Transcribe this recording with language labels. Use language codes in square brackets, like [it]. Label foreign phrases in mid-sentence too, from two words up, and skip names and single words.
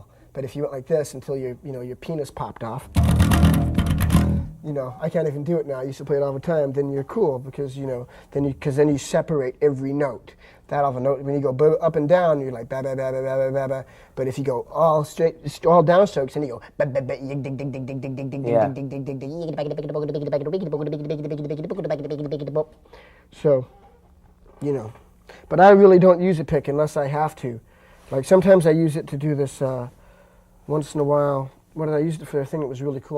[en] But if you went like this until your penis popped off, I can't even do it now. I used to play it all the time. Then you're cool because then you separate every note. That off a note. When you go up and down, you're like ba ba ba ba ba ba ba. But if you go all straight, all downstrokes, and you go ba ba ba dig dig dig dig dig dig dig dig dig dig dig dig dig. So, but I really don't use a pick unless I have to. Like sometimes I use it to do this. Once in a while, what did I use it for? A thing that was really cool.